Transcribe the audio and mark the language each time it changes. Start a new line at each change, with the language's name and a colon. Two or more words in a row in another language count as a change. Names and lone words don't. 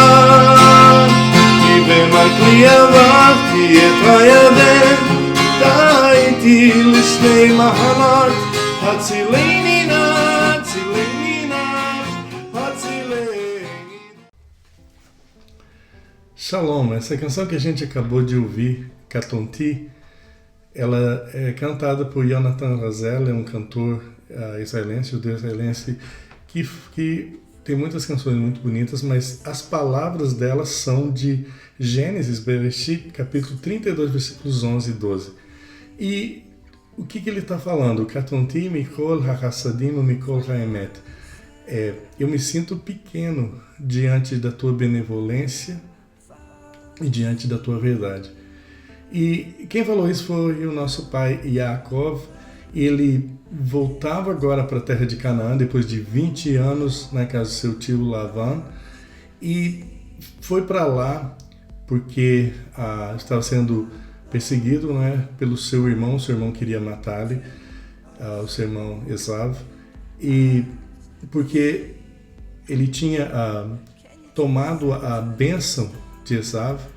Hebrew: כי במקלי עברתי את הירדן, אתה איתי לשני מחנות, הצילני נא, הצילני נא, הצילני.
Portuguese: Shalom, essa canção que a gente acabou de ouvir, Katonti, ela é cantada por Jonathan Razel, é um cantor israelense, judeu israelense, que tem muitas canções muito bonitas, mas as palavras delas são de Gênesis, Bereshit, capítulo 32, versículos 11 e 12. E o que ele está falando?
Hebrew: קטנתי מכל החסדים מכל האמת.
Portuguese: Eu me sinto pequeno diante da tua benevolência e diante da tua verdade. E quem falou isso foi o nosso pai Yaakov. Ele voltava agora para a terra de Canaã, depois de 20 anos na casa do seu tio Lavan, e foi para lá porque estava sendo perseguido, né, pelo seu irmão queria matá-lo, o seu irmão Esav, e porque ele tinha tomado a bênção de Esav,